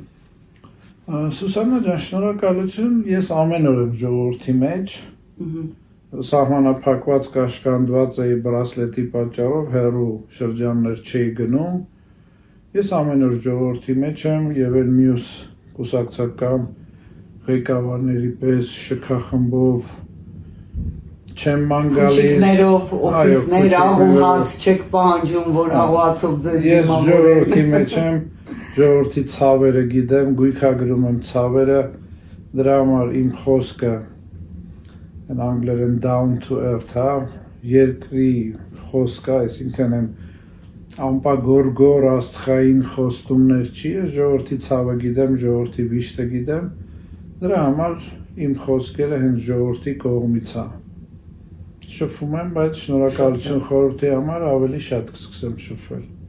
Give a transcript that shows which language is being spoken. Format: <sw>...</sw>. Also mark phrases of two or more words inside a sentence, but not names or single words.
<hy>Սուսաննա ջան, շնորհակալություն, ես ամեն օր եմ ժողովրդի մեջ, սահմանափակված կաշկանդված էի բրասլետի պատճառով հեռու շրջաններ չէի գնում, ես ամեն օր ժողովրդի մեջ եմ եւ այլ մյուս կուսակցական ղեկավարների պես շքախմբով չեմ ման գալիս։ Քուչիկներով, օֆիսներ, աղուհաց չեք պահանջում, որ աղուհացով ձեզ Ես ժողովրդի մեջ եմ, ժողովրդի ցավերը գիտեմ, գույքագրում եմ ցավերը, դրա համար իմ խոսքը են անգլերեն</hy> <en>down to earth,</en> <hy>հա, երկրի խոսքը, այսինքն են ամպագորգոր աստղային խոստումներ չի, ժողովրդի ցավը գիտեմ, ժողովրդի վիշտը գիտեմ, դրա համար իմ խոսքերը հենց ժողովրդի կողմից է։ Շփվում եմ, բայց շնորհակալություն խորհրդի համար ավելի շատ կսկսեմ շփվել։</hy>